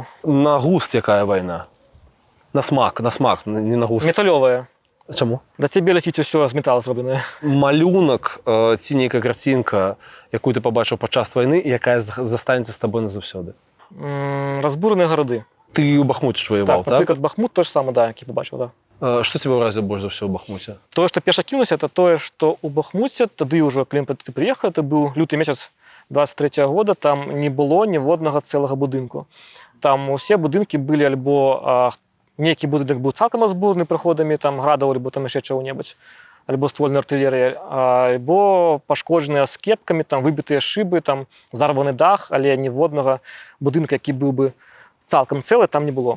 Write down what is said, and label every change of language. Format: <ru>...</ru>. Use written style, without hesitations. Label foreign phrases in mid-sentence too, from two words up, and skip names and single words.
<uk>На густ яка війна? На смак, не на густ. Метальова. Чому? Да тебе летить все з металу зроблене. Малюнок, ці ніяка картинка, яку ти побачив під час війни, і яка застанеться з тобою назавсюди? Розбурені городи. Ти у Бахмуті ж воював, так? Наприклад, Бахмут теж саме, да, який побачив, так.</uk> <be>Што цябе ўразіла больш за ўсё ў Бахмуце? Тое, што перша кінулася, это тое, што ў Бахмуце, тады ўжо, калі ты прыехаў, это быў люты месяц 23 года, там не было ніводнага цэлага будынку. Там усе будынкі былі альбо нейкі будынак быў цалкам азбурны праходамі там градаў, альбо там яшчэ чаго-небудзь, альбо ствольнай артылерыі, альбо пашкоджаныя скепкамі, там выбітыя шыбы, там зарваны дах, але ніводнага будынка, які быў бы цалкам цэлы, там не было.</be>